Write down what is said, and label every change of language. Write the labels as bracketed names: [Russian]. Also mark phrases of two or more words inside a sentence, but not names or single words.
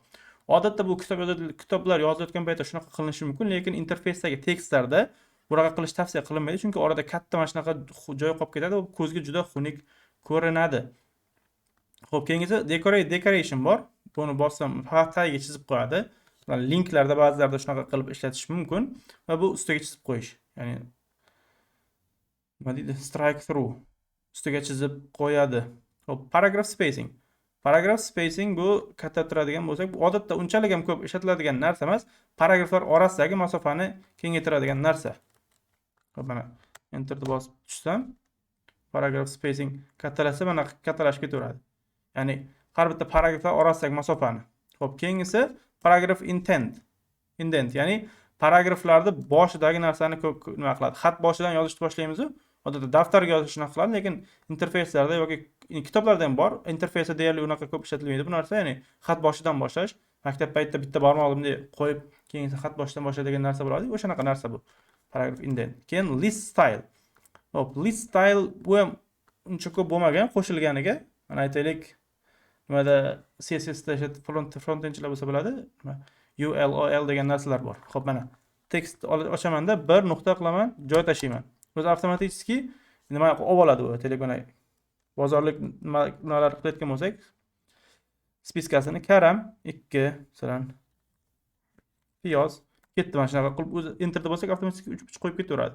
[Uzbek] Odatda bu kitoblar yozilayotgan paytda shunaqa qilinishi mumkin, lekin interfeysdagi tekstlarda bunaqa qilish tavsiya qilinmaydi, chunki orada katta mana shunaqa joy qolib ketadi va ko'zga juda xunuk ko'rinadi. Xo'p, keyingisi decoration bor. Buni bossam faqat tagiga chizib qo'yadi. Linklarda ba'zilarda shunaqa qilib ishlatish mumkin va bu ustiga chizib qo'yish. Ya'ni nima deydi? [English] Strike through. [Uzbek] Ustiga chizib qo'yadi. Xo'p, [English] paragraph spacing. Paragraph spacing [Uzbek] bu katta turadigan bo'lsak, bu odatda unchalik ham ko'p ishlatiladigan narsa emas, paragraflar orasidagi masofani kengaytiradigan narsa. Xo'p, mana enterni bosib tushsam, [English] paragraph spacing [Uzbek] kattalashsa, mana kattalashib ketaveradi. Ya'ni har bitta paragraflar orasidagi masofani. Xo'p, keyingisi [English] paragraph indent, [Uzbek] ya'ni paragraflarda boshidagi narsani nima qiladi? Xat boshidan yozishni boshlaymiz. Odatda daftarga yozishni qiladi, lekin interfeyslarda yoki kitoblarda ham bor. Interfeysda deyarli unaqa ko'p ishlatilmaydi bu narsa, ya'ni xat boshidan boshlash. Maktab paytida bitta barmoq bunday qo'yib, keyin xat boshidan boshlaydigan narsa bo'ladi. O'shanaqa narsa bu. [English] Paragraph indent. [Uzbek] Keyin [English] list style. [Uzbek] Hop, [English] list style [Uzbek] bu ham uncha ko'p bo'lmagan qo'shilganiga. Mana aytaylik, nimada CSSda front-endchilar bo'lsa bo'ladi. ULOL degan narsalar bor. Xo'p, mana tekst ochamanda bir nuqta qilaman, joy tashlayman. O'zi avtomatik nima olib oladi u telefon bozorlik nimalar qilayotgan bo'lsak, spiskasini karam 2 masalan piyoz ketdi, mana shunaqa qilib o'zi enterda bo'lsak avtomatik 3.5 qo'yib ketaveradi.